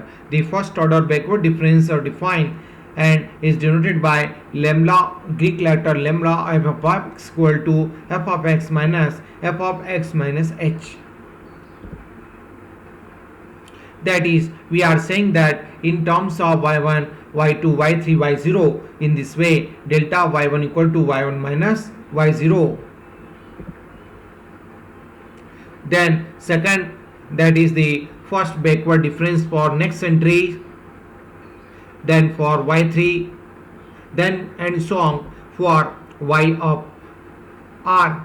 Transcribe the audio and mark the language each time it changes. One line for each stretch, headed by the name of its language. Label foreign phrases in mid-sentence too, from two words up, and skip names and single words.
English: The first order backward difference are defined and is denoted by lambda, Greek letter lambda, f of x equal to f of x minus f of x minus h. That is, we are saying that in terms of y1, y2, y3, y0, in this way delta y1 equal to y1 minus y0. Then second, that is the first backward difference for next entry, then for y3, then and so on for y of r.